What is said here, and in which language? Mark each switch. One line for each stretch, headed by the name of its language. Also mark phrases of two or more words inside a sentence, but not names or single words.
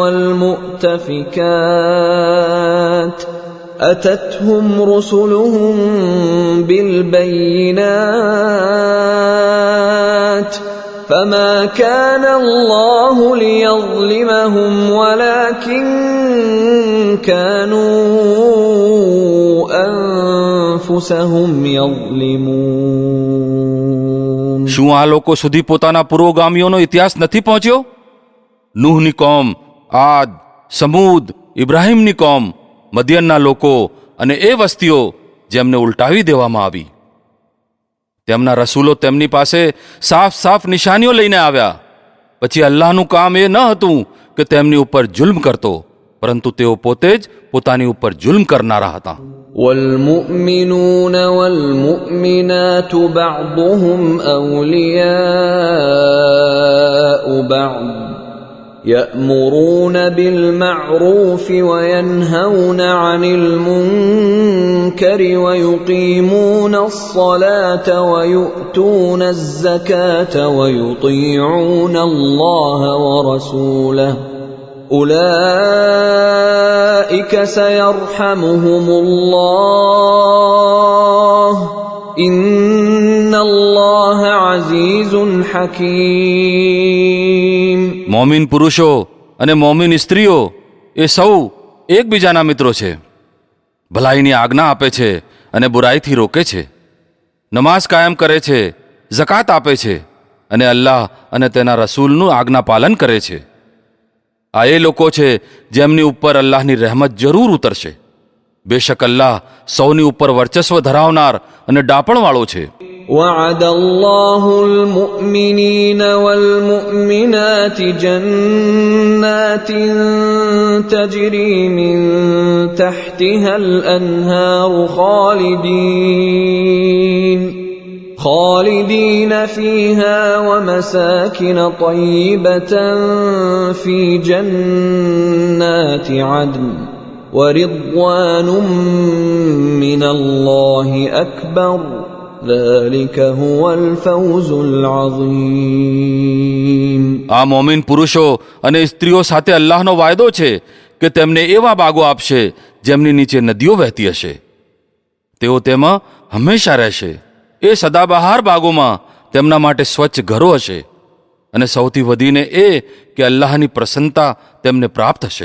Arabic: والمؤتفكات أتتهم رسلهم بالبينات فما كان الله ليظلمهم ولكن كانوا أنفسهم يظلمون.
Gujarati: શું આ લોકો સુધી પોતાના પુરોગામીઓનો ઇતિહાસ નથી પહોંચ્યો? નૂહની કોમ, આદ, સમૂદ, ઇબ્રાહીમની કોમ, મદિયનના લોકો અને એ વસ્તીઓ જેમને ઉલટાવી દેવામાં આવી. તેમના રસૂલો તેમની પાસે સાફ સાફ નિશાનીઓ લઈને આવ્યા. પછી અલ્લાહનું કામ એ ન હતું કે તેમની ઉપર જુલ્મ કરતો, પરંતુ તેઓ પોતે જ પોતાની ઉપર જુલ્મ કરનારા હતા.
Arabic: والمؤمنون والمؤمنات بعضهم أولياء بعض يأمرون بالمعروف وينهون عن المنكر ويقيمون الصلاة ويؤتون الزكاة ويطيعون الله ورسوله أولئك سيرحمهم الله إن الله عزيز حكيم.
Gujarati: મોમિન પુરુષો અને મોમિન સ્ત્રીઓ એ સૌ એકબીજાના મિત્રો છે. ભલાઈની આજ્ઞા આપે છે અને બુરાઈથી રોકે છે, નમાઝ કાયમ કરે છે, ઝકાત આપે છે, અને અલ્લાહ અને તેના રસૂલનું આજ્ઞા પાલન કરે છે. આ એ લોકો છે જેમની ઉપર અલ્લાહની રહેમત જરૂર ઉતરશે. બેશક અલ્લાહ સૌની ઉપર વર્ચસ્વ ધરાવનાર અને ડાપણવાળો છે.
Arabic: وعد الله المؤمنين والمؤمنات جنات تجري من تحتها الأنهار خالدين فيها ومساكن طيبة في جنات عدن ورضوان من الله أكبر ذلك هو الفوز العظيم.
Gujarati: આ મોમીન પુરુષો અને સ્ત્રીઓ સાથે અલ્લાહનો વાયદો છે કે તેમને એવા બાગો આપશે જેમની નીચે નદીઓ વહેતી હશે. તેઓ તેમાં હંમેશા રહેશે. એ સદાબહાર બાગોમાં તેમના માટે સ્વચ્છ ઘરો હશે. અને સૌથી વધીને એ કે અલ્લાહની પ્રસન્નતા તેમને પ્રાપ્ત હશે.